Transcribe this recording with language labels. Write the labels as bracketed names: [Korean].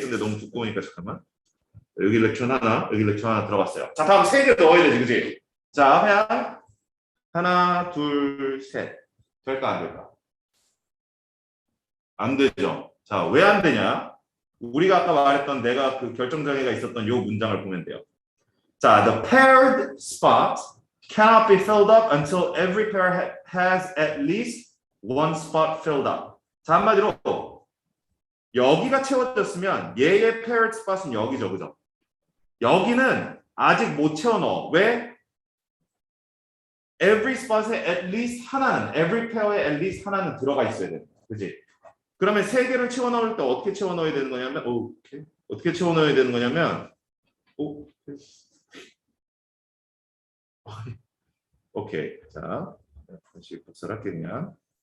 [Korean] 근데 너무 두꺼우니까 잠깐만. 여기 일렉트론 하나, 여기 일렉트론 하나 들어갔어요. 자, 다음 3개 넣어야 되지, 그지? 자, 그냥 하나, 둘, 셋. 될까, 안 될까? 안 되죠. 자, 왜 안 되냐? 우리가 아까 말했던 내가 그 결정장애가 있었던 요 문장을 보면 돼요. [English] 자, the paired spot cannot be filled up until every pair has at least one spot filled up. [Korean] 자, 한마디로 여기가 채워졌으면 얘의 paired spot은 여기죠, 그죠? 여기는 아직 못 채워 넣어. 왜? every spot에 at least 하나는, every pair에 at least 하나는 들어가 있어야 돼. 그지? 그러면 3개를 채워 넣을 때 어떻게 채워 넣어야 되는 거냐면, 오케이. 어떻게 채워 넣어야 되는 거냐면, 오케이. 자, 다시 복사할게 그냥.